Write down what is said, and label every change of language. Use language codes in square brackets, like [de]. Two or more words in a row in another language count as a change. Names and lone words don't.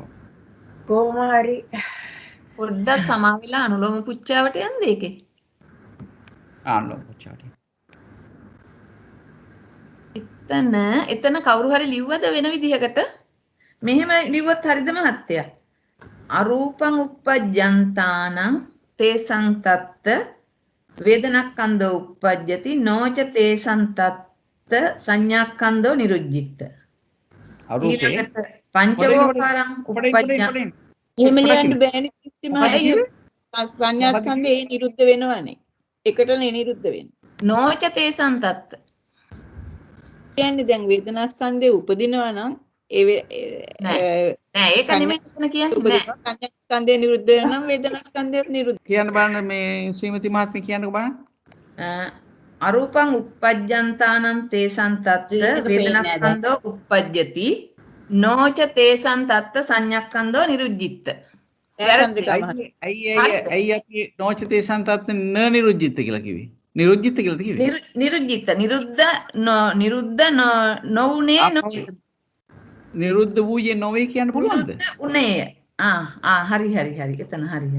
[si] කොහොම හරි පොඩ්ඩක් සමාවෙලා අනුලෝම පුච්චාවට යන්න ඒකේ. අනුලෝම පුච්චාවට. එතන කවුරු හරි ලිව්වද වෙන විදිහකට? මෙහෙම ලිව්වොත් හරිද මහත්තයා? [pi] අරූපං uppajjantānaṁ තේසං තත්ත වේදනක්ඛන්தோ uppajjati නොච තේසං තත්ත සංඥාක්ඛන්தோ නිරුද්ධිත. අරූපේ පංචවෝකාරං uppajjan [si] එහෙම ලියන්න බෑනේ කිසි මහත්තයා. සංඥාස්කන්ධේ ඒ නිරුද්ධ වෙනවනේ. එකටනේ නිරුද්ධ වෙන්නේ. [pi] නොච තේසං තත්ත [si] කියන්නේ දැන් වේදනාස්කන්ධේ උපදිනවා නම් නෑ ඒක නෙමෙයි එතන කියන්නේ නෑ. සංඥාස්කන්ධේ නිරුද්ධ වෙනවා නම් වේදනාස්කන්ධේ නිරුද්ධ. කියන්න බලන්න මේ ශ්‍රීමති මහත්මිය කියන්නකෝ බලන්න. [pi] අරූපං uppajjantānaṁ තේසං තත්ත වේදනක්ඛන්தோ uppajjati නොච තේසං තත්ත සංඥාක්ඛන්தோ නිරුද්ධිත. [si] ඇයි අපි [pi] නොචතේ සන්තත් න නිරුද්ධිත [si] කියලා කිව්වේ? නිරුද්ධිත කියලාද කිව්වේ? නිරුද්ධිත නිරුද්ධ නොඋනේ නිරුද්ධ වූයේ නොවේ කියන්න පුළුවන්ද? උනේ හරි එතන හරි